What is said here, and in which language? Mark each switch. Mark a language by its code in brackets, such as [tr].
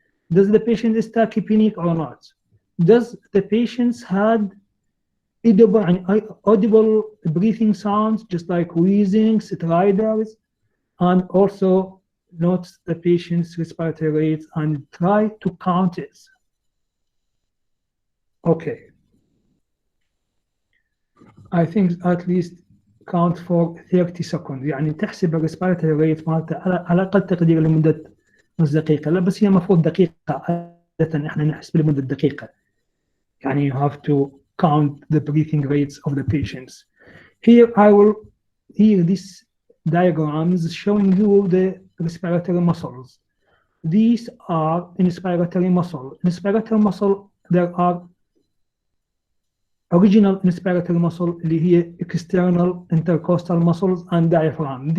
[en] Does the patient is tachypneic or not? Does the patient had audible breathing sounds, just like wheezing, stridors? And also note the patient's respiratory rates and try to count it. Okay. I think at least count for 30 seconds. [ar] يعني تحسب الريسبيراتوري ريت مالته على أقل تقدير لمدة نص دقيقة. لا بس هي المفروض دقيقة، عادة احنا نحسب لمدة دقيقة. [en] يعني you have to count the breathing rates of the patients. Here this diagram is showing you the respiratory muscles. These are inspiratory muscle. Inspiratory muscle, there are original inspiratory muscle [ar] اللي هي [en] external intercostal muscles and diaphragm.